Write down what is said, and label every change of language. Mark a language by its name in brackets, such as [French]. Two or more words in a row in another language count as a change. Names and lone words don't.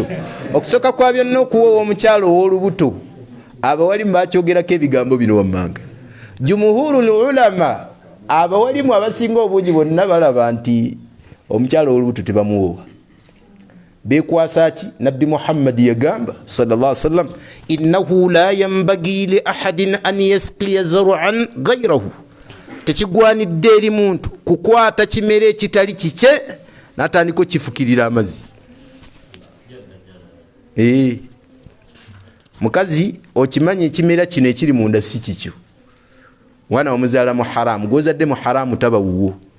[Ganda] Okusooka kwa byonna okuwoowa omukyalo ow'olubuto abawalimu bakyogerako ebigambo bino wammanga. [Arabic] جمهور العلماء [Ganda] abawalimu abasinga obungi bonna balaba nti omukyalo ow'olubuto tebamuwoowa. Bekwasa ki Nabbi Muhammad yagamba [Arabic] صلى الله عليه وسلم, إنه لا ينبغي لأحد أن يسقي زرعا غيره, [Ganda] tekigwanidde eri muntu kukwata kimere ekitali kikye natandika okifukirira amazzi. Mukazi okimanyi ekimera kino ekiri munda si kikyo, mwana wamuzaala mu haramu, gwozadde mu haramu taba wuwo.